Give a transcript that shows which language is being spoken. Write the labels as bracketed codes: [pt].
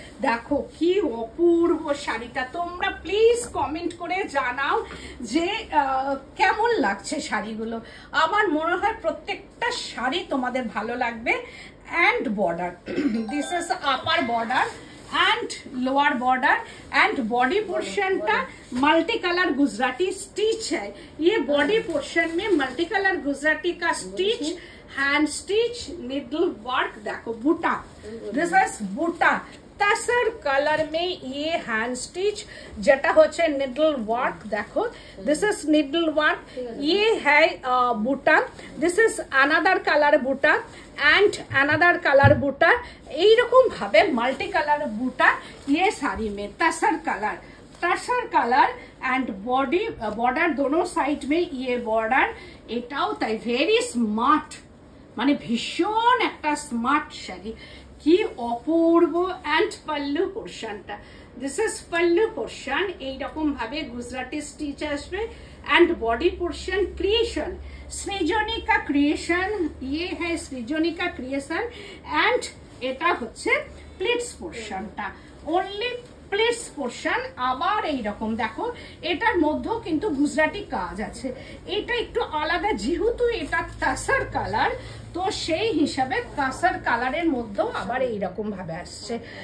[bn] দেখো কি অপূর্ব শাড়িটা। তোমরা প্লিজ কমেন্ট করে জানাও যে কেমন লাগছে শাড়িগুলো। আমার মনে হয় প্রত্যেকটা শাড়ি তোমাদের ভালো লাগবে। [en] and border, this is upper border and lower border and body portion [hi] का मल्टी कलर गुजराती स्टिच है। ये बॉडी पोर्शन में मल्टी कलर गुजराती का stitch, hand stitch, needle work. देखो बूटा, this is Buta tasar colour में ये हैंड स्टिच [bn] যেটা হচ্ছে নিডল ওয়ার্ক। [hi] দেখো দিস ইজ নিডল ওয়ার্ক, ये है बूटा, this is another colour Buta and another colour बूटा। [bn] এইরকম ভাবে মাল্টি কালার বুটা [hi] ये साड़ी में तसर कलर एंड बॉडी बॉर्डर दोनों साइड में ये बॉर्डर। [bn] এটাও তাই ভেরি স্মার্ট, মানে ভীষণ একটা স্মার্ট শাড়ি, কি অপূর্ব। অ্যান্ড পাল্লু পোর্শনটা, দিস ইজ পাল্লু পোর্শন, এইরকম ভাবে গুজরাটি স্টিচ আসবে। [hi] And body portion creation सृजनिका creation, ये है सृजनिका क्रिएशन। [bn] एंड এটা হচ্ছে প্লিটস পোর্শনটা, অনলি প্লিটস পোর্শন। আবার এইরকম দেখো এটার মধ্যেও কিন্তু গুজরাটি কাজ আছে। এটা একটু আলাদা, যেহেতু এটা তাসার কালার, তো সেই হিসাবে তাসার কালারের মধ্যেও আবার এইরকম ভাবে আসছে।